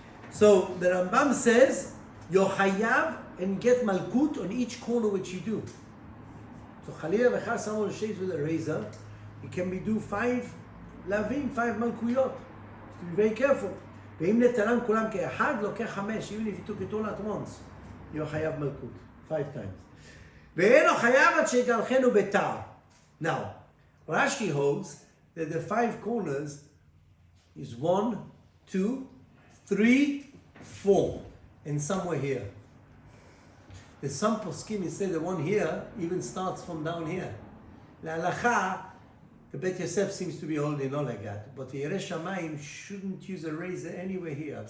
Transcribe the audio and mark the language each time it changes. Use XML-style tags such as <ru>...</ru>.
<en>So the Rambam says, you're hayav and get malkut on each corner which you do. So Chalila v'chal, someone shaves with a razor, it can be do 5 lavim, 5 malkuyot. To be very careful.</en> <he>ואם נטלם כולם כאחד, לוקח 5,</he> <en>even if you took it all at once, you're hayav malkut, 5 times.</en> <he>ואינו חייב עד שיגלחנו בתער.</he> <en>Now, Rashi holds that the 5 corners is 1, 2, 3, 4, and somewhere here. There's some poskim who say the 1 here even starts from down here. The halacha, the Bet Yosef seems to be holding on like that, but the Yerei Shamayim shouldn't use a razor anywhere here.</en>